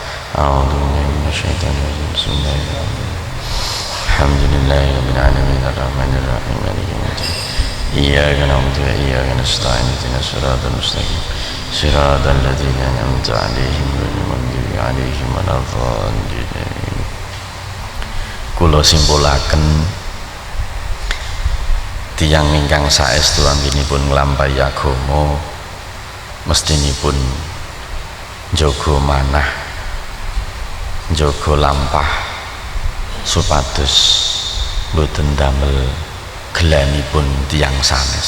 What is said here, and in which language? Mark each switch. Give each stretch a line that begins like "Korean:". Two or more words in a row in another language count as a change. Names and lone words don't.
Arabic: أعوذ بالله من الشيطان الرجيم بسم الله الرحمن الرحيم. الحمد لله رب العالمين الرحمن الرحيم مالك يوم الدين. إياك نعبد وإياك نستعين اهدنا الصراط المستقيم صراط الذين أنعمت عليهم غير المغضوب عليهم ولا الضالين.
Javanese: Kula simpulaken tiyang ingkang saestu anggenipun nglampahi agama mestinipun njaga manah, njaga lampah supados boten damel gelanipun tiyang sanes.